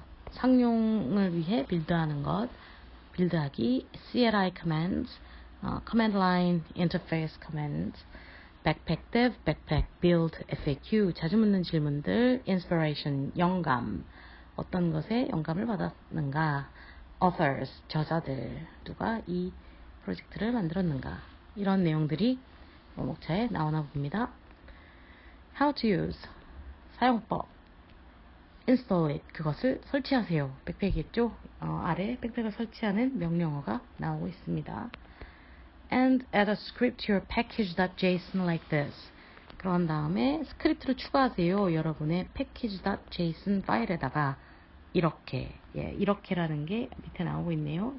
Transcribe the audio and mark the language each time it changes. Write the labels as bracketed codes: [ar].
[ko] 상용을 위해 빌드하는 것, 빌드하기, CLI Commands, [en] Command Line Interface Commands, Backpack Dev, Backpack Build, [ko] FAQ, 자주 묻는 질문들, Inspiration, 영감, 어떤 것에 영감을 받았는가, Authors, 저자들, 누가 이 프로젝트를 만들었는가, 이런 내용들이 목차에 나오나 봅니다. [en] How to use, 사용법, install it, [ko] 그것을 설치하세요. 백팩이겠죠? 아래 백팩을 설치하는 명령어가 나오고 있습니다. [en] And add a script to your package.json like this. [ko] 그런 다음에 스크립트를 추가하세요. 여러분의 package.json 파일에다가 이렇게, 이렇게라는 게 밑에 나오고 있네요.